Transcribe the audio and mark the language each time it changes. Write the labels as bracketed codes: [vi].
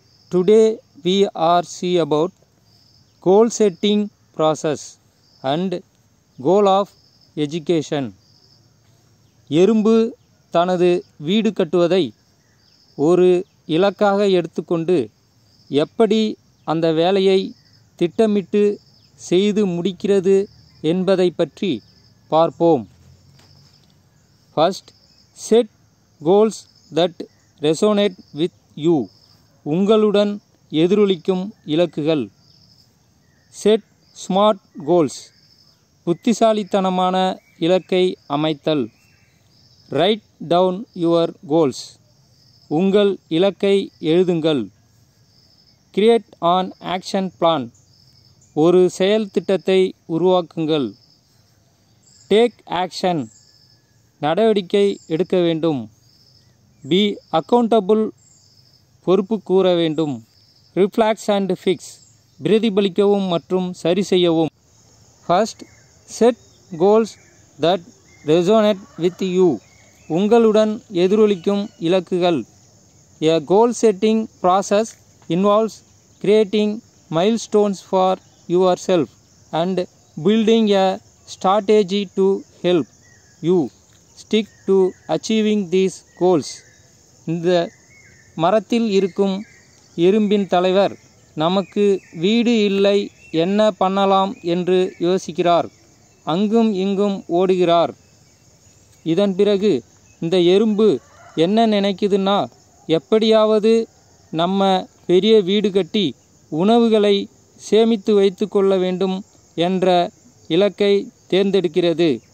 [en] Today we are see about goal setting process and goal of education. [ta] எறும்பு தனது வீடு கட்டுவதை ஒரு இலக்காக எடுத்துக்கொண்டு எப்படி அந்த வேலையை திட்டமிட்டு செய்து முடிக்கிறது என்பதை பற்றி பார்ப்போம். [en] First, set goals that resonate with you. [ta] உங்களுடன் எதிரொலிக்கும் இலக்குகள். [en] Set smart goals. [ta] புத்திசாலித்தனமான இலக்கை அமைத்தல். [en] Write down your goals. [ta] உங்கள் இலக்கை எழுதுங்கள். [en] Create an action plan. [ta] ஒரு செயல் திட்டத்தை உருவாக்குங்கள். [en] Take action. [ta] நடவடிக்கை எடுக்க வேண்டும். [en] Be accountable. [ta] பொறுப்பு கூற வேண்டும். [en] Reflect and fix. [ta] பிரதிபலிக்கவும் மற்றும் சரி செய்யவும். [en] First, set goals that resonate with you. [ta] உங்களுடன் எதிரொலிக்கும் இலக்குகள். [en] A goal setting process involves creating milestones for yourself and building a strategy to help you stick to achieving these goals. [ta] இந்த மரத்தில் இருக்கும் எறும்பின் தலைவர் நமக்கு வீடு இல்லை, என்ன பண்ணலாம் என்று யோசிக்கிறார். அங்கும் இங்கும் ஓடுகிறார். இதன் பிறகு இந்த எறும்பு என்ன நினைக்குதுன்னா, எப்படியாவது நம்ம பெரிய வீடு கட்டி உணவுகளை சேமித்து வைத்து கொள்ள வேண்டும் என்ற இலக்கை தேர்ந்தெடுக்கிறது.